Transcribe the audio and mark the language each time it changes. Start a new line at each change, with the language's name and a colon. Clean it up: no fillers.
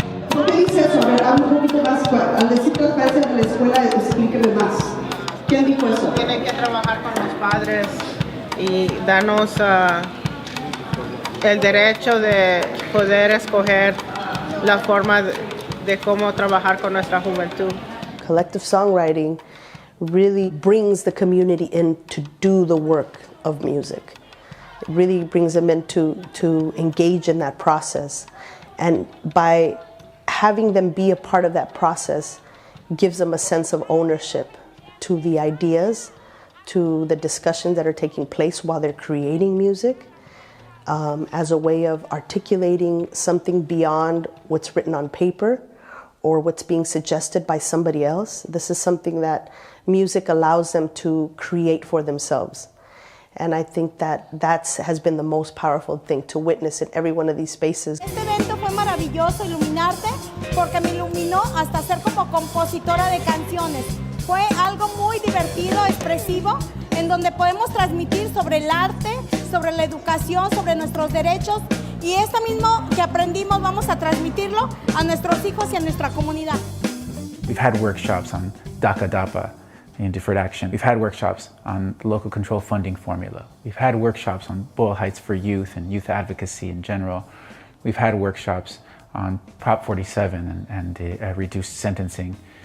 Spanish: ¿Por qué dice eso? A ver, habla un poquito más. Al decir que las clases de la escuela, explíqueme más. ¿Quién dijo eso? Tienen que trabajar con los padres y darnos el derecho de poder escoger la forma de cómo trabajar con nuestra juventud.
English: Collective songwriting really brings the community in to do the work of music. It really brings them in to engage in that process. And by having them be a part of that process gives them a sense of ownership to the ideas, to the discussions that are taking place while they're creating music, as a way of articulating something beyond what's written on paper or what's being suggested by somebody else. This is something that music allows them to create for themselves. And I think that has been the most powerful thing to witness in every one of these spaces.
Spanish: Este evento fue maravilloso, iluminarte. porque me iluminó hasta ser como compositora de canciones. Fue algo muy divertido, expresivo, en donde podemos transmitir sobre el arte, sobre la educación, sobre nuestros derechos, y esto mismo que aprendimos vamos a transmitirlo a nuestros hijos y a nuestra comunidad.
English: We've had workshops on DACA DAPA and deferred action. We've had workshops on the local control funding formula. We've had workshops on Boyle Heights for youth and youth advocacy in general. We've had workshops on Prop 47 and reduced sentencing.